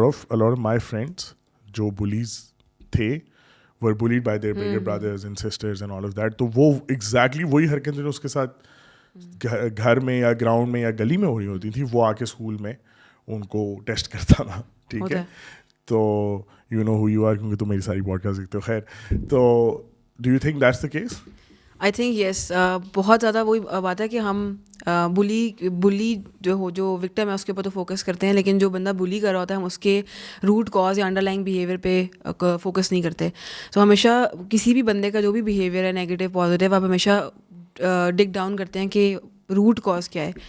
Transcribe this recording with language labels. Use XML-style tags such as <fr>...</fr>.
<en>A lot of my friends</en> <ur>جو blaze تھے</ur> <en>were bullied by their bigger brothers and sisters and all of that.</en> <ur>تو وہ exactly وہی حرکتیں جو اس کے ساتھ گھر میں یا گراؤنڈ میں یا گلی میں ہو رہی ہوتی تھی, وہ آ کے اسکول میں ان کو ٹیسٹ کرتا تھا, ٹھیک ہے. تو</ur> <en>you know who you are,</en> <ur>کیونکہ تم میری ساری پوڈکاسٹ دیکھتے ہو. خیر, تو</ur> <en>Do you think that's the case? I think yes,</en> <ur>بہت زیادہ وہی بات ہے کہ ہم بلی جو وکٹم ہے اس کے اوپر تو فوکس کرتے ہیں, لیکن جو بندہ بلی کر رہا ہوتا ہے ہم اس کے روٹ کاز یا انڈر لائن بیہیویئر پہ فوکس نہیں کرتے. تو ہمیشہ کسی بھی بندے کا جو بھی بیہیویئر ہے نیگیٹو پازیٹیو, آپ ہمیشہ ڈگ ڈاؤن کرتے ہیں کہ روٹ کاز کیا ہے.</ur>